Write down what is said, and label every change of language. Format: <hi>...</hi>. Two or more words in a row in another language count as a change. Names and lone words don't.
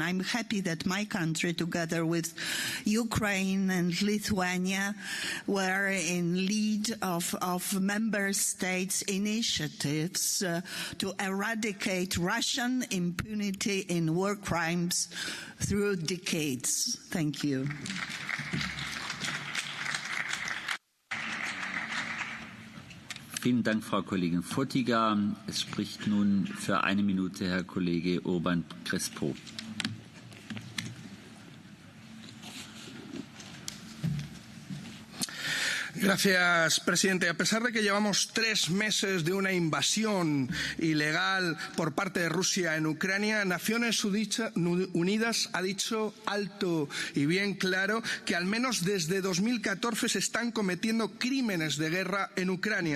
<en>I'm happy that my country, together with Ukraine and Lithuania, were in lead of member states' initiatives to eradicate Russian impunity in war crimes through decades. Thank you.</en> <de>Vielen Dank, Frau Kollegin Fotyga. Es spricht nun für 1 Minute Herr Kollege Urban Crespo.</de> <es>Gracias, presidente. A pesar de que llevamos 3 meses de una invasión ilegal por parte de Rusia en Ucrania, Naciones Unidas ha dicho alto y bien claro que al menos desde 2014 se están cometiendo crímenes de guerra en Ucrania.</es>